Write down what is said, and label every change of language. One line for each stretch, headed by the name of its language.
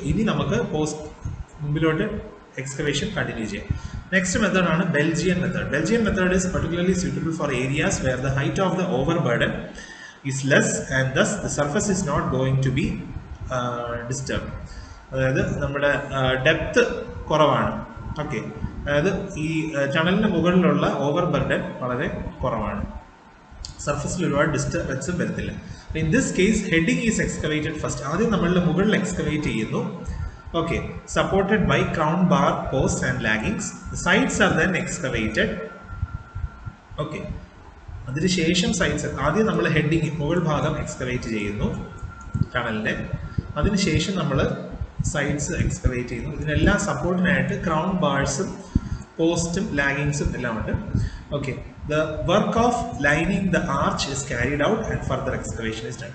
Malayalam: ഇനി നമുക്ക് post മുമ്പിലോട്ട് excavation continue ചെയ്യാം.
English: Next method ആണ് Belgian method. Belgian method is particularly suitable for areas where the height of the overburden is less and thus the surface is not going to be disturbed.
Malayalam: അതായത് നമ്മുടെ depth കുറവാണ്. Okay, അതായത് ഈ ടണലിന് മുകളിലുള്ള ഓവർബർഡൻ വളരെ കുറവാണ്, സർഫസിൽ ഒരുപാട് ഡിസ്റ്റർബൻസ് വരത്തില്ല.
English: In this case heading is excavated first.
Malayalam: ആദ്യം നമ്മളുടെ മുകളിൽ എക്സ്കവേറ്റ് ചെയ്യുന്നു.
English: Okay, supported by crown bar posts and laggings. The sides are then excavated.
Malayalam: Okay, അതിനുശേഷം സൈഡ്സ് ആദ്യം നമ്മൾ ഹെഡിങ് മുകൾ ഭാഗം എക്സ്കവേറ്റ് ചെയ്യുന്നു ടണലിൻ്റെ. അതിനുശേഷം നമ്മൾ സൈഡ്സ് എക്സ്കവേറ്റ് ചെയ്യുന്നു. ഇതിനെല്ലാം സപ്പോർട്ടിനായിട്ട് ക്രൗൺ ബാർസും പോസ്റ്റും ലാഗിങ്സും എല്ലാം ഉണ്ട്.
English: Okay, the work of lining the arch is carried out and further excavation is done.